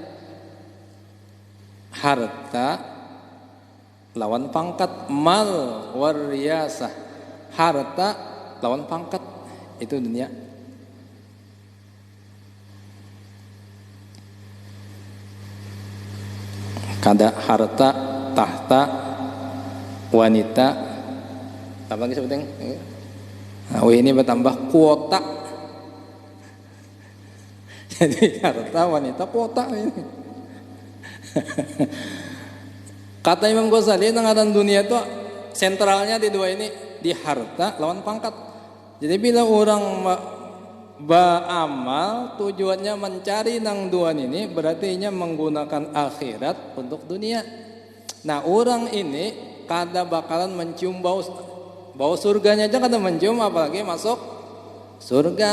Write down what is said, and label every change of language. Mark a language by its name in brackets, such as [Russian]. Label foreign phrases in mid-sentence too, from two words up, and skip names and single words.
[Banjar] Harta lawan pangkat, [Arabic] مال ورياسة. [Banjar] Harta lawan pangkat, itu dunia. Kada harta, tahta, [Indonesian] wanita, apa lagi sebutnya? Nah, ini bertambah kuota. Jadi harta, wanita, kuota ini. [Banjar] Kata Imam Ghazali, ngaran dunia itu sentralnya di dua ini, di harta lawan pangkat. Jadi bila orang beramal tujuannya mencari nang duan ini, berarti nya menggunakan akhirat untuk dunia. Nah orang ini kada bakalan mencium bau surganya aja kada mencium, apalagi masuk surga.